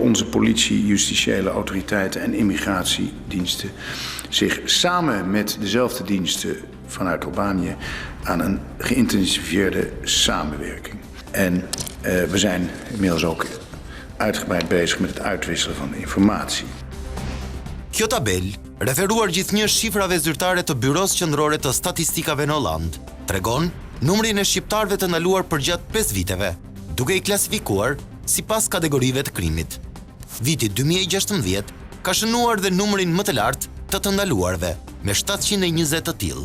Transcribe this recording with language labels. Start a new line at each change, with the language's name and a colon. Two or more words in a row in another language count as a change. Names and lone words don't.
Dutch: Onze politie, justitiële autoriteiten en immigratiediensten zich samen met dezelfde diensten vanuit Albanië aan een geïntensiveerde samenwerking. En we zijn inmiddels ook uitgebreid bezig met het uitwisselen van informatie.
Albanian: Kjo tabel, referuar gjithnjë shifrave zyrtare të Byros Qendrore të Statistikave në Hollandë, tregon numrin e shqiptarëve të ndaluar përgjatë 5 viteve, duke I klasifikuar sipas kategorive të krimit. Viti 2016 ka shënuar dhe numrin më të lartë të ndaluarve, me 720 të tillë.